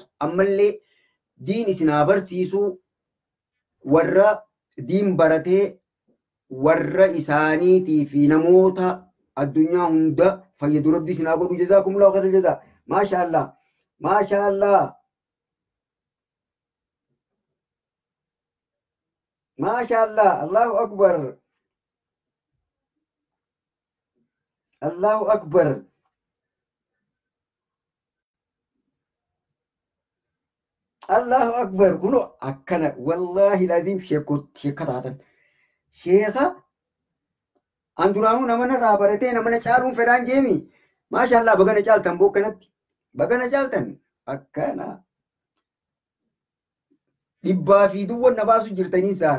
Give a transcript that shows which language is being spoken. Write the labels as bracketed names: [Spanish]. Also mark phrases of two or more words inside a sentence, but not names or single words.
[Oromo] Ammallee diin isin haa barsiisu. Warra diin baratee warra isaaniitii fi namoota addunyaa hunda fayyadu rabbi isin haa godhu. [Arabic] جزاكم الله خير الجزاء. ما شاء الله ما شاء الله ما شاء الله. الله أكبر. الله أكبر. الله أكبر. [Oromo] Kuno akkana [Arabic] والله لازم [Oromo] sheekataatan. Sheeka an duraanuu namana irraa baratee namana caaluun fedhaan jeemi. Maashaallah bagana caaltan bookkanatti. Bagana caaltan akkana. Dhibbaa fi duwwan na baasu jirtanii saar.